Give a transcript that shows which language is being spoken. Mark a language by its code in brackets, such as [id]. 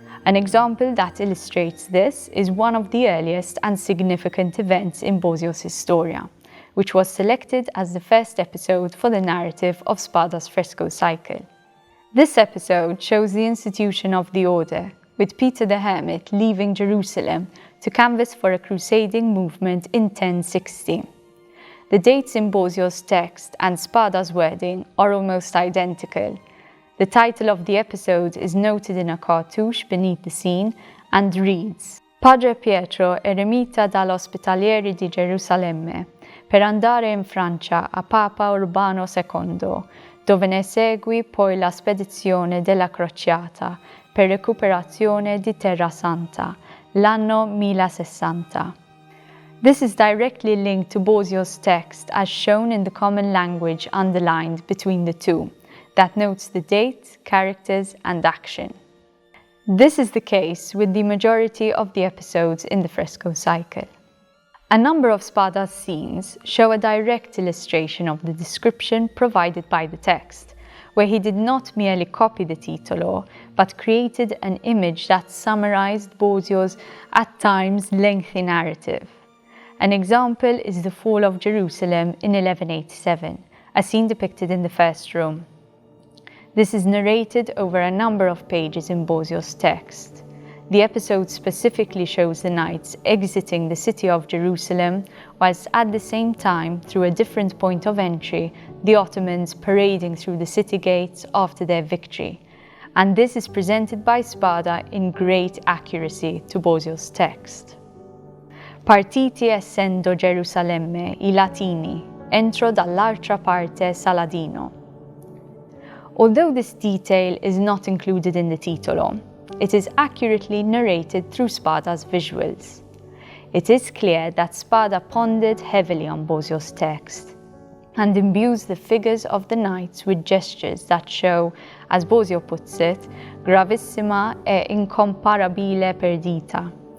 [en] An example that illustrates this is one of the earliest and significant events in Bozzio's Historia, which was selected as the first episode for the narrative of Spada's fresco cycle. This episode shows the institution of the order, with Peter the Hermit leaving Jerusalem to canvass for a crusading movement in 1060. The dates in Bozzio's text and Spada's wording are almost identical. The title of the episode is noted in a cartouche beneath the scene and reads: [it] Padre Pietro eremita dall'Ospitalieri di Gerusalemme per andare in Francia a Papa Urbano II, dove ne segui poi la spedizione della crociata per recuperazione di Terra Santa, l'anno 1060. [en] This is directly linked to Bozzio's text as shown in the common language underlined between the two, that notes the date, characters, and action. This is the case with the majority of the episodes in the fresco cycle. A number of Spada's scenes show a direct illustration of the description provided by the text, where he did not merely copy the titolo, but created an image that summarized Bozzio's, at times, lengthy narrative. An example is the fall of Jerusalem in 1187, a scene depicted in the first room. This is narrated over a number of pages in Bozzio's text. The episode specifically shows the knights exiting the city of Jerusalem, whilst at the same time, through a different point of entry, the Ottomans parading through the city gates after their victory. And this is presented by Spada in great accuracy to Bozzio's text. [it] Partiti essendo Gerusalemme i Latini, entro dall'altra parte Saladino. [en] Although this detail is not included in the titolo, it is accurately narrated through Spada's visuals. It is clear that Spada pondered heavily on Bozzio's text and imbues the figures of the knights with gestures that show, as Bozzio puts it, [it] gravissima e incomparabile perdita.